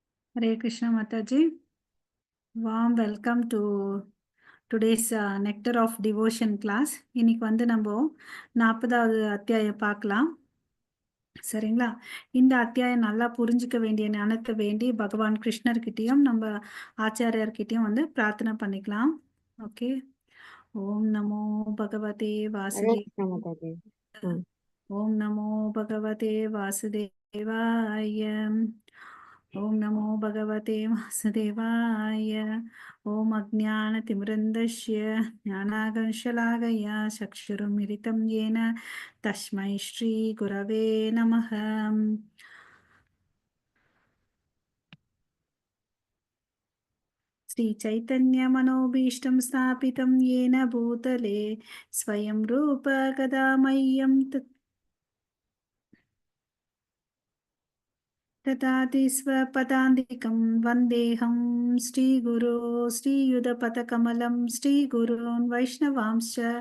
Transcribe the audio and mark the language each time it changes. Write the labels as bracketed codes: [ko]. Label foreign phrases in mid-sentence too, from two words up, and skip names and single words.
[en] Hare Krishna Mataji. Warm welcome to today's Nectar of Devotion class. [ta] இன்னைக்கு வந்து நம்ம 40வது அத்தியாயம் பார்க்கலாம். சரிங்களா? இந்த அத்தியாயம் நல்லா புரிஞ்சுக்க வேண்டிய ஞானத்தை வேண்டி பகவான் கிருஷ்ணர்கிட்டயும் நம்ம ஆச்சாரியர்கிட்டயும் வந்து பிரார்த்தனை பண்ணிக்கலாம். [sa] ஓகே. ओम् नमो भगवते [hi] हरे [sa] வாசுதே [hi] कृष्णा माता जी। हाँ। [sa] ओम् नमो भगवते वासुदेवाय ओम् नमो भगवते वासुदेवाय ओम् अज्ञानतिमिरान्धस्य ज्ञानाञ्जनशलाकया चक्षुरुन्मीलितम् येन तस्मै श्री गुरवे नमः. श्रीचैतन्यमनोभीष्टं स्थापितं येन भूतले स्वयं रूप कदा मह्यं ददाति स्वपदान्तिकं वन्देऽहं श्रीगुरो श्रीयुधपथकमलं श्रीगुरून् वैष्णवांश्च